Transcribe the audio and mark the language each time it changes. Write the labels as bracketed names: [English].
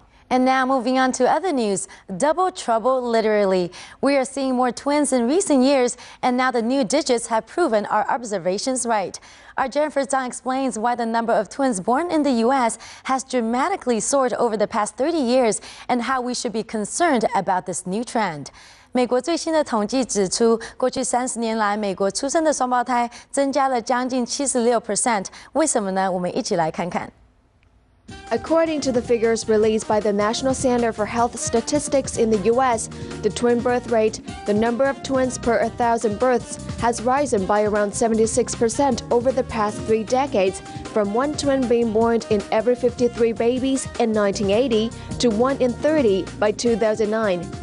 [English] And now moving on to other news, double trouble literally. We are seeing more twins in recent years, and now the new digits have proven our observations right. Our Jennifer Zhang explains why the number of twins born in the U.S. has dramatically soared over the past 30 years and how we should be concerned about this new trend. [Chinese] 美国最新的统计指出，过去30年来，美国出生的双胞胎增加了将近76%。为什么呢？我们一起来看看。 [English] According to the figures released by the National Center for Health Statistics in the U.S., the twin birth rate, the number of twins per 1,000 births, has risen by around 76% over the past 3 decades, from one twin being born in every 53 babies in 1980 to 1 in 30 by 2009.